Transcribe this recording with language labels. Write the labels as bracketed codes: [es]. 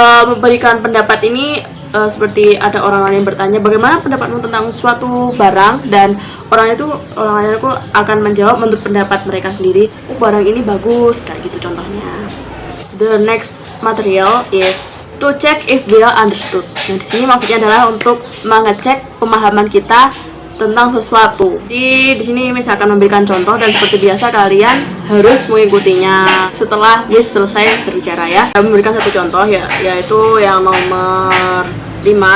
[id] Memberikan pendapat ini seperti ada orang lain yang bertanya bagaimana pendapatmu tentang suatu barang, dan orang lain itu akan menjawab menurut pendapat mereka sendiri. Barang ini bagus, kayak gitu contohnya. [en] The next material is to check if we are understood. [id] Nah, di sini maksudnya adalah untuk mengecek pemahaman kita tentang sesuatu. Di sini Miss akan memberikan contoh, dan seperti biasa kalian harus mengikutinya setelah Miss selesai berbicara ya. Kami memberikan satu contoh yaitu yang nomor 5.